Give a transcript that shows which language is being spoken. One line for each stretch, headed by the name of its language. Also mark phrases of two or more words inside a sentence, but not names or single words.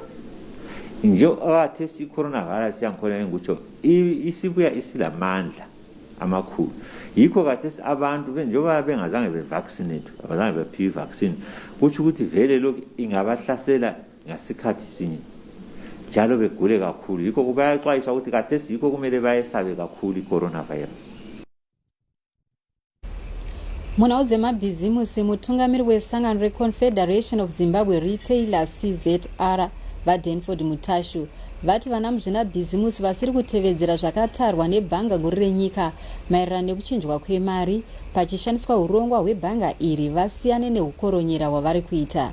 North Ndebele: Nje akathesi i-coronavirus yangikhona ngikutsho isibuya isilamandla amakhulu. Yikho kathesi abantu njengoba bengazange bevaccinate, abazange bephiwe vaccine, kutsho ukuthi vele lokhu ingabahlasela ngasikhathi sinye njalo begule kakhulu. Yikho kubayaxwayiswa ukuthi kathesi yikho kumele bayesabe kakhulu i-coronavirus.
Shona: Munhau dzemabhizimusi, mutungamiri wesangano reConfederation of Zimbabwe Retailers CZR vaDenford Mutashu vati vana muzvinabhizimusi vasiri kutevedzera zvakatarwa nebhanga guru renyika maererano nekuchinjwa kwemari pachishandiswa urongwa hwebhanga iri vasiyane neukoronyera hwavari kuita.